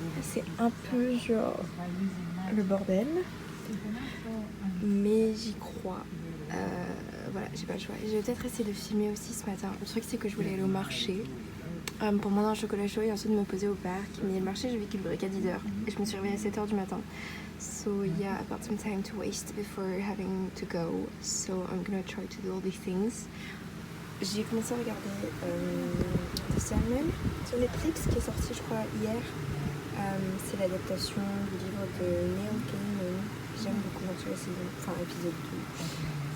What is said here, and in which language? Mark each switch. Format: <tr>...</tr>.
<fr>C'est un peu genre le bordel, mais j'y crois. Voilà, j'ai pas le choix. Je vais peut-être essayer de filmer aussi ce matin. Le truc, c'est que je voulais aller au marché pour manger un chocolat chaud et ensuite me poser au parc. Mais le marché, j'ai vu qu'il ouvrait qu'à 10h et je me suis réveillée à 7h du matin.</fr> <en>So yeah, I've got some time to waste before having to go. So I'm gonna try to do all these things.</en> <fr>J'ai commencé à regarder The Sandman sur Netflix qui est sorti je crois hier. C'est l'adaptation du livre de Neil Gaiman. J'aime beaucoup sur la saison, enfin épisode 2.</fr>